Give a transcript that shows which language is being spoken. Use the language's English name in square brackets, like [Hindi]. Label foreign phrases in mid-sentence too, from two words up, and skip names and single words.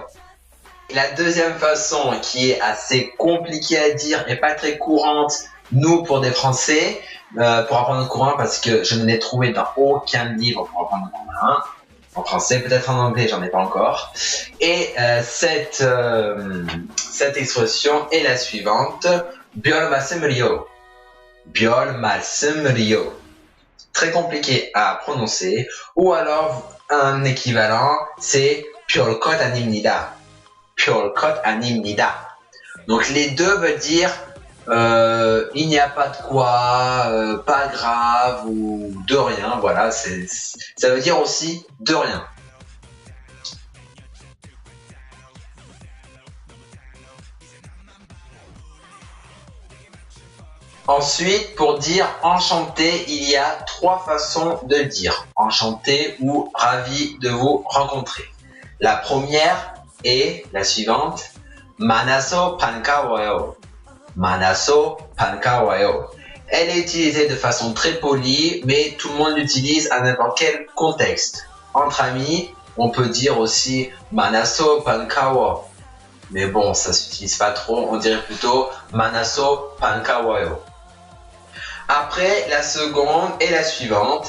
[French] La deuxième façon, qui est assez compliquée à dire et pas très courante, nous pour des Français, pour apprendre le coréen, parce que je ne l'ai trouvé dans aucun livre pour apprendre le coréen. En français, peut-être en anglais, j'en ai pas encore. Et cette expression est la suivante, [Korean] 별 말씀을요. 별 말씀을요. [French] Très compliqué à prononcer, ou alors un équivalent, c'est [Korean] 별것 아닙니다. [French] 별것 아닙니다. Donc les deux veulent dire il n'y a pas de quoi, pas grave ou de rien. Voilà, ça veut dire aussi de rien. Ensuite, pour dire enchanté, il y a 3 façons de le dire. Enchanté ou ravi de vous rencontrer. La première est la suivante. [Korean] 만나서 반가워요. 만나서 반가워요. [French] Elle est utilisée de façon très polie, mais tout le monde l'utilise à n'importe quel contexte. Entre amis, on peut dire aussi [Korean] 만나서 반가워. [French] Mais bon, ça s'utilise pas trop, on dirait plutôt [Korean] 만나서 반가워요. [French] Après, la seconde est la suivante.